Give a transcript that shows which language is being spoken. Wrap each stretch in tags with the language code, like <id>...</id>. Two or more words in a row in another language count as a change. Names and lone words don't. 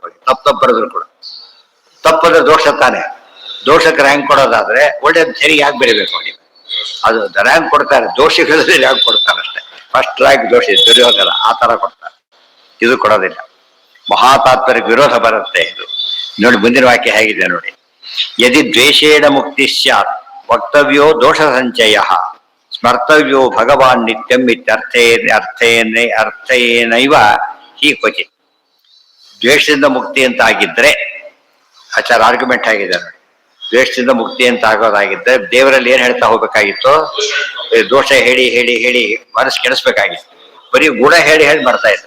<kn>ತಪ್ಪಬರದ್ರು ಕೂಡ ತಪ್ಪದ್ರೆ ದೋಷ ತಾನೆ. ದೋಷಕ್ಕೆ ರ್ಯಾಂಕ್ ಕೊಡೋದಾದ್ರೆ ಒಳ್ಳೇದು ಸರಿ ಯಾಕೆ ಬೆಳಿಬೇಕು? ನೀವು ಅದು ರ್ಯಾಂಕ್ ಕೊಡ್ತಾರೆ, ದೋಷಿಗಳಲ್ಲಿ ರ್ಯಾಂಕ್ ಕೊಡ್ತಾರೆ ಅಷ್ಟೇ.</kn> <en>first rank</en> <kn>ದೋಷಿ, ದುರ್ಯೋಧನ ಆ ತರ ಕೊಡ್ತಾರೆ. ಇದು ಕೊಡೋದಿಲ್ಲ. ಮಹಾ ತಾತ್ಪರ್ಯಕ್ಕೆ ವಿರೋಧ ಬರುತ್ತೆ ಇದು. ನೋಡಿ ಮುಂದಿನ ವಾಕ್ಯ ಹೇಗಿದೆ ನೋಡಿ.</kn> <sa>ಯದಿ ದ್ವೇಷೇಣ ಮುಕ್ತಿ ಸ್ಯಾತ್ ವಕ್ತವ್ಯೋ ದೋಷ ಸಂಚಯ ಸ್ಮರ್ತವ್ಯೋ ಭಗವಾನ್ ನಿತ್ಯಂ ಅರ್ಥೇನೈವ ಹೀ ಕ್ವಚಿತ್.</sa> <kn>ದ್ವೇಷದಿಂದ ಮುಕ್ತಿ ಅಂತ ಆಗಿದ್ರೆ ಆಚಾರ ಆರ್ಗ್ಯುಮೆಂಟ್ ಆಗಿದೆ ನೋಡಿ. ದ್ವೇಷದಿಂದ ಮುಕ್ತಿ ಅಂತ ಆಗೋದಾಗಿದ್ದರೆ ದೇವರಲ್ಲಿ ಏನ್ ಹೇಳ್ತಾ ಹೋಗ್ಬೇಕಾಗಿತ್ತು? ದೋಷ ಹೇಳಿ ಹೇಳಿ ಹೇಳಿ ಮನಸ್ಸು ಕೆಡಿಸ್ಬೇಕಾಗಿತ್ತು. ಬರೀ ಗುಣ ಹೇಳಿ ಹೇಳಿ ಮಾಡ್ತಾ ಇದ್ದ.</kn>